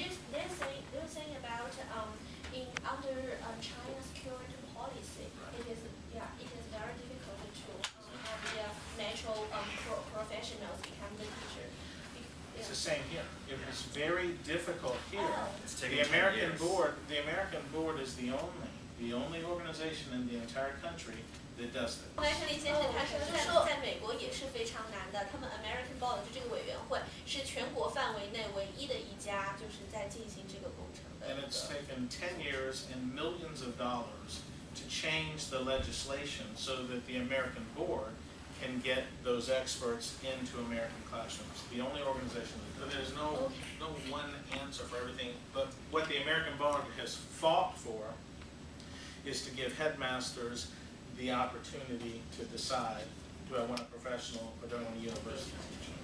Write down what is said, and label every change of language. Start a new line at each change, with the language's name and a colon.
English: They're saying about under China's current policy, it is very difficult to have the natural professionals become the teacher. It's the same here. It was very difficult here. The American board is the only organization in the entire country that does this.
Chinese: 麦克利先生他说，在美国也是非常难的。他们 American Board 就这个委员会是全国范围内唯一的一家，就是在进行这个工程的。
English: And it's taken 10 years and millions of dollars to change the legislation so that the American board can get those experts into American classrooms. The only organization there's no one answer for everything. But what the American board has fought for is to give headmasters the opportunity to decide, do I want a professional or do I want a university teacher?